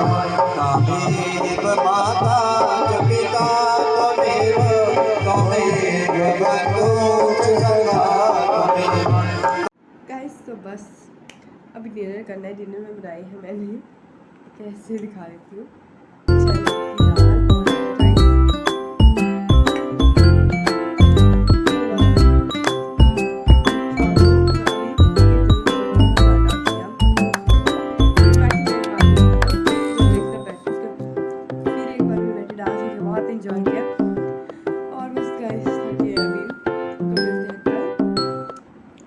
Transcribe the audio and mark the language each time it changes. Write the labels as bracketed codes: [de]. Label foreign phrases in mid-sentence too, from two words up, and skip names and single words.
[sa] तमेव माता च पिता त्वमेव, त्वमेव बन्धुश्च सखा त्वमेव। [hi] गाइस, तो बस अभी डिनर करना है। डिनर में बनाई है मैंने, कैसे दिखा देती हूँ, चने की दाल और राइस। एंजॉय किया और बस गाइस थके अभी, तो मिलते हैं कल।